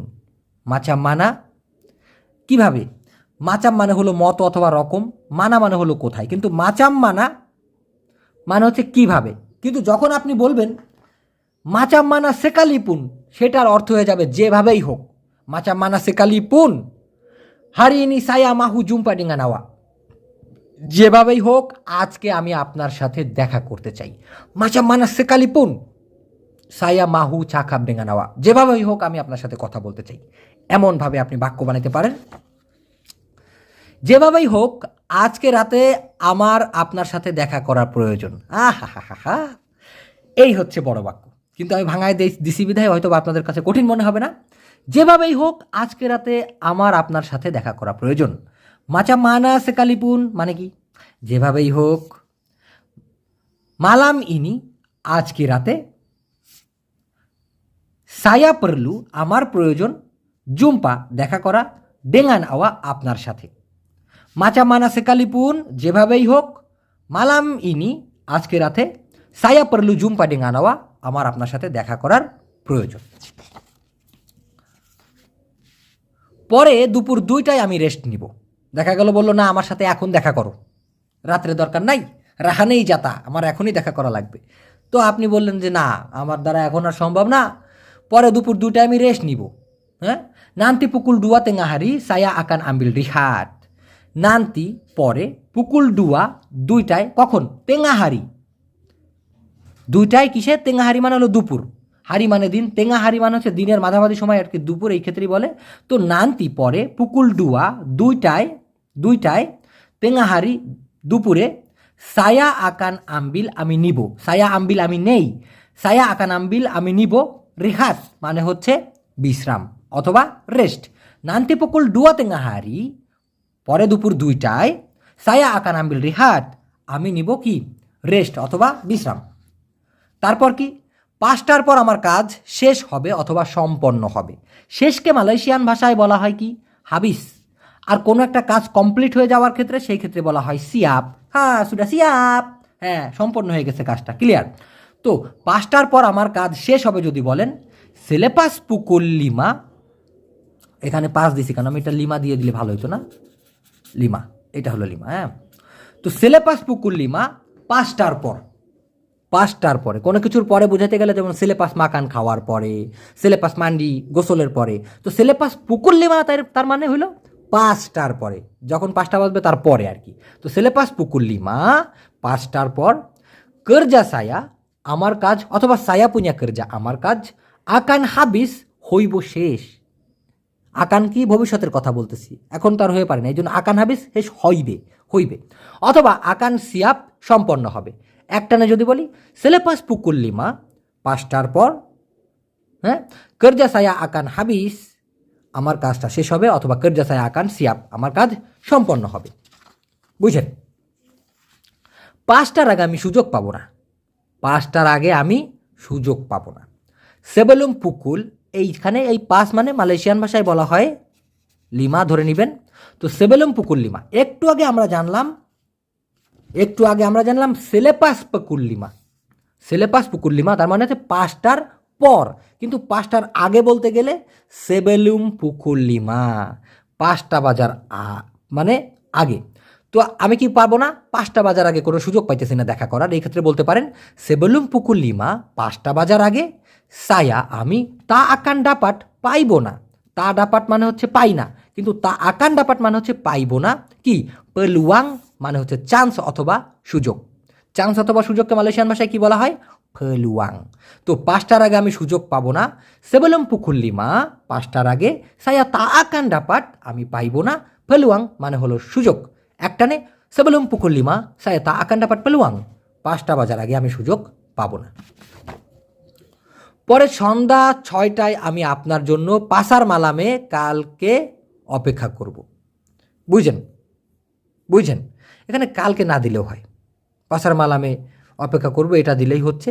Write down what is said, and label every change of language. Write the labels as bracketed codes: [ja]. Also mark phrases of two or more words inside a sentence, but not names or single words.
[ms] মাচাম মানা কিভাবে? [bn] মাচাম মানে হলো মত অথবা রকম, মানা মানে হলো কোথায়, কিন্তু [ms] macam mana [bn] মানে হচ্ছে কিভাবে। কিন্তু যখন আপনি বলবেন [ms] macam mana sekalipun, [bn] সেটার অর্থ হয়ে যাবে যেভাবেই হোক। [ms] macam mana sekalipun hari ini saya mahu jumpa dengan awak. [bn] যেভাবেই হোক আজকে আমি আপনার সাথে দেখা করতে চাই। [ms] macam mana sekalipun saya mahu cakap dengan awak. [bn] যেভাবেই হোক আমি আপনার সাথে কথা বলতে চাই। এমনভাবে আপনি বাক্য বানাতে পারেন। যেভাবেই হোক আজকে রাতে আমার আপনার সাথে দেখা করার প্রয়োজন। আহা, এই হচ্ছে বড় বাক্য, কিন্তু আমি ভাঙায় দিছি বিধায় হয়তো আপনাদের কাছে কঠিন মনে হবে না। যেভাবেই হোক আজকে রাতে আমার আপনার সাথে দেখা করা প্রয়োজন। [ms] macam mana sekalipun [bn] মানে কি? যেভাবেই হোক, [ms] malam ini [bn] আজকে রাতে, [ms] saya perlu [bn] আমার প্রয়োজন, জুম্পা দেখা করা, [ms] dengan awak [bn] আপনার সাথে। [ms] macam mana sekalipun [bn] যেভাবেই হোক, [ms] malam ini [bn] আজকে রাতে, [ms] saya perlu jumpa dengan awak [bn] আমার আপনার সাথে দেখা করার প্রয়োজন। পরে দুপুর 2টায় আমি রেস্ট নিব। দেখা গেল বললো না আমার সাথে এখন দেখা করো, রাত্রে দরকার নাই, রাহা নেই যাতা, আমার এখনই দেখা করা লাগবে। তো আপনি বললেন যে না আমার দ্বারা এখন আর সম্ভব না, পরে দুপুর 2টায় আমি রেস্ট নিব। হ্যাঁ, [ms] nanti pukul 2 tengah hari saya akan ambil rehat. [bn] nanti পরে, pukul 2টায় কখন? [ms] tengah hari। [bn] 2টায় কিসে? [ms] tengah hari [bn] মানে হলো দুপুর, হারি মানে দিন, [ms] tengah hari [bn] মানে হচ্ছে দিনের মাঝামাঝি সময় আর কি, দুপুর এই ক্ষেত্রেই বলে। তো nanti পরে, pukul 2টায় [ms] tengah hari [bn] দুপুরে, [ms] saya akan ambil [bn] আমি নিব, [ms] saya ambil [bn] আমি নেই, [ms] saya akan ambil [bn] আমি নিব, rehat মানে হচ্ছে বিশ্রাম অথবা রেস্ট। [ms] nanti pukul 2 tengah hari [bn] পরে দুপুর 2টায়, [ms] saya akan ambil rehat [bn] আমি নিব কি? রেস্ট অথবা বিশ্রাম। তারপর কি? 5টার পর আমার কাজ শেষ হবে অথবা সম্পন্ন হবে। শেষকে মালয়েশিয়ান ভাষায় বলা হয় কি? হাবিস। আর কোনো একটা কাজ কমপ্লিট হয়ে যাওয়ার ক্ষেত্রে সেই ক্ষেত্রে বলা হয় সিয়াপ। হ্যাঁ [ms] sudah siap, [bn] হ্যাঁ সম্পন্ন হয়ে গেছে কাজটা, ক্লিয়ার। তো 5টার পর আমার কাজ শেষ হবে যদি বলেন [ms] selepas pukul 5, [bn] এখানে 5 দিছি কারণ আমি এটা লিমা দিয়ে দিলে ভালো হতো না, লিমা, এটা হলো লিমা। হ্যাঁ, তো [ms] selepas pukul 5 [bn] 5টার পর, 5টার পরে কোনো কিছুর পরে বোঝাতে গেলে যেমন [ms] selepas makan [bn] খাওয়ার পরে, [ms] selepas mandi [bn] গোসলের পরে। তো [ms] selepas pukul 5 [bn] তার মানে হলো 5টার পরে, যখন 5টা বাজবে তার পরে আর কি। তো [ms] selepas pukul 5 [bn] 5টার পর, [ms] kerja saya [bn] আমার কাজ অথবা [ms] saya punya kerja [bn] আমার কাজ, [ms] akan habis [bn] হইব শেষ। আকান কি? ভবিষ্যতের কথা বলতেছি, এখন তার হয়ে পারে না, এই জন্য [ms] akan habis [bn] শেষ হইবে। অথবা [ms] akan siap [bn] সম্পন্ন হবে। একটানে যদি বলি [ms] selepas pukul 5 [bn] 5টার পর, হ্যাঁ, [ms] kerja saya akan habis [bn] আমার কাজটা শেষ হবে, অথবা [ms] kerja saya akan siap [bn] আমার কাজ সম্পন্ন হবে। বুঝছেন? 5টার আগে আমি সুযোগ পাবো না, 5টার আগে আমি সুযোগ পাবো না। [ms] sebelum pukul, [bn] এইখানে এই 5 মানে মালয়েশিয়ান ভাষায় বলা হয় লিমা, ধরে নেবেন। তো [ms] sebelum pukul 5, [bn] একটু আগে আমরা জানলাম [ms] selepas pukul 5, selepas pukul 5 [bn] তার মানে হচ্ছে 5টার পর, কিন্তু 5টার আগে বলতে গেলে [ms] sebelum pukul 5, [bn] 5টা বাজার মানে আগে। তো আমি কি পারবো না? 5টা বাজার আগে কোনো সুযোগ পাইতেছি না দেখা করার, এই ক্ষেত্রে বলতে পারেন [ms] sebelum pukul 5 [bn] 5টা বাজার আগে, saya আমি [ms] tak akan dapat [bn] পাইবো না, [ms] tak dapat [bn] মানে হচ্ছে পাই না, কিন্তু [ms] tak akan dapat [bn] মানে হচ্ছে পাইবো না কি? peluang মানে হচ্ছে চান্স অথবা সুযোগ। চান্স অথবা সুযোগকে মালয়েশিয়ান ভাষায় কি বলা হয়? peluang। তো 5টার আগে আমি সুযোগ পাবো না, [ms] sebelum pukul 5 [bn] 5টার আগে, [ms] saya tak akan dapat [bn] আমি পাইবো না, peluang মানে হলো সুযোগ। [ms] একটানে sebelum pukul 5 saya tak akan dapat peluang, [bn] 5টা বাজার আগে আমি সুযোগ পাবো না। পরে সন্ধ্যা 6টায় আমি আপনার জন্য [ms] pasar malam [bn] কালকে অপেক্ষা করব। বুঝছেন? এখানে কালকে না দিলেও হয়, [ms] pasar malam [bn] অপেক্ষা করব এটা দিলেই হচ্ছে।